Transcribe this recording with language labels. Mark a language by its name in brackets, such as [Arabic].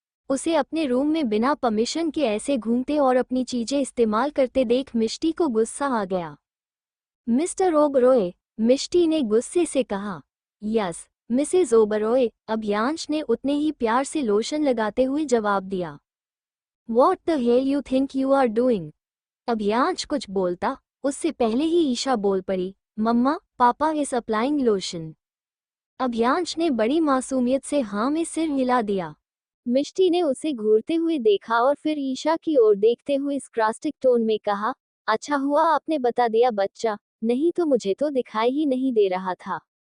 [Hindi] उसे अपने रूम में बिना परमिशन के ऐसे घूमते और अपनी चीजें इस्तेमाल करते देख मिष्टी को गुस्सा आ गया। मिस्टर ओबरॉय, मिष्टी ने गुस्से से कहा। यस मिसेज ओबरॉय, अभ्यांश ने उतने ही प्यार से लोशन लगाते हुए जवाब दिया। [English] What the hell you think you are doing? [Hindi] अभ्यांश कुछ बोलता, उससे पहले ही ईशा बोल पड़ी, मम्मा, [English] Papa is applying lotion. [Hindi] अभ्यांश ने बड़ी मासूमियत से हाँ में सिर हिला दिया। मिष्टी ने उसे घूरते हुए देखा और फिर ईशा की ओर देखते हुए स्क्रास्टिक टोन में कहा, अच्छा हुआ आपने बता दिया बच्चा, नहीं तो मुझे तो दिखाई ही नहीं दे रहा था।